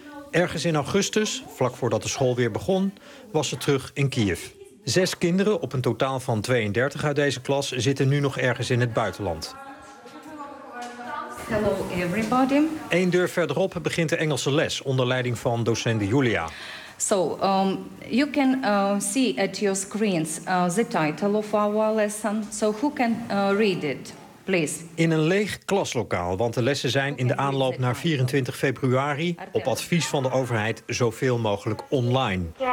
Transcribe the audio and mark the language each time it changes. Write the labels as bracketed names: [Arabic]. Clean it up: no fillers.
[Dutch] Ergens in augustus, vlak voordat de school weer begon, was ze terug in Kiev. 6 kinderen op een totaal van 32 uit deze klas zitten nu nog ergens in het buitenland. [English] Hello everybody. [Dutch] 1 deur verderop begint de Engelse les onder leiding van docent Julia. [English] So, you can see at your screens the title of our lesson. So who can read it, please? [Dutch] In een leeg klaslokaal, want de lessen zijn in de aanloop naar 24 februari op advies van de overheid zoveel mogelijk online.